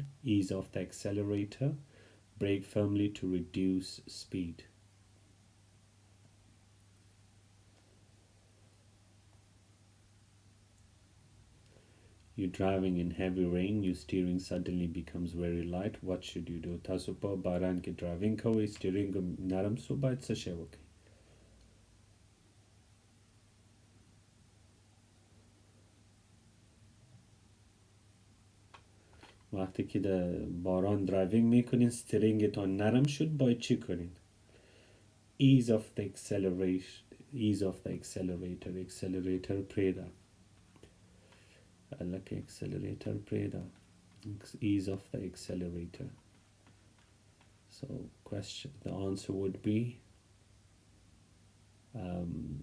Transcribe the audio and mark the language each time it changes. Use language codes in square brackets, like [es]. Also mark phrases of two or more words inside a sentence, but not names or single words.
[en] Ease off the accelerator. Brake firmly to reduce speed. You're driving in heavy rain, your steering suddenly becomes very light. What should you do? [ps] تاسو په باران کې ډرایوینګ کوئ، سټیرینګ نرم سو، باید څه شی وکړئ؟ [fa] وقتی که د باران ډرایوینګ میکنین سټیرینگتان نرم شد، باید چی کنین؟ [en] Ease off the acceleration. Ease off the accelerator. [ps] Accelerator پریده. [en] Like accelerator preda. Ease off the accelerator. So the answer would be number 3.